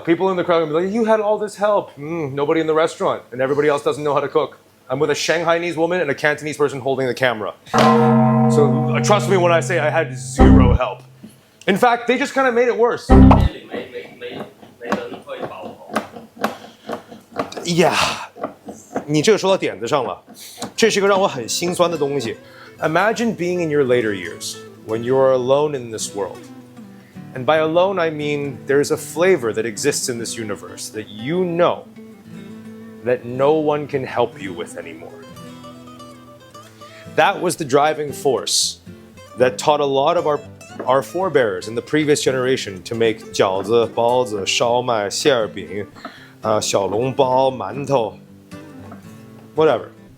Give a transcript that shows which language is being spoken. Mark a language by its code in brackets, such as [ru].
[en] People in the crowd are going to be like, you had all this help. Nobody in the restaurant. And everybody else doesn't know how to cook. I'm with a Shanghainese woman and a Cantonese person holding the camera. So trust me when I say I had 0 help. In fact, they just kind of made it worse. [zh] 没人会饱头。 Yeah， 你这个说到点子上了，这是一个让我很心酸的东西。 [en] Imagine being in your later years when you are alone in this world. And by alone, I mean there's a flavor that exists in this universe that you know that no one can help you with anymore. That was the driving force that taught a lot of our forebears in the previous generation to make 饺子、包子、烧麦、馅儿饼、小笼包、馒头, whatever.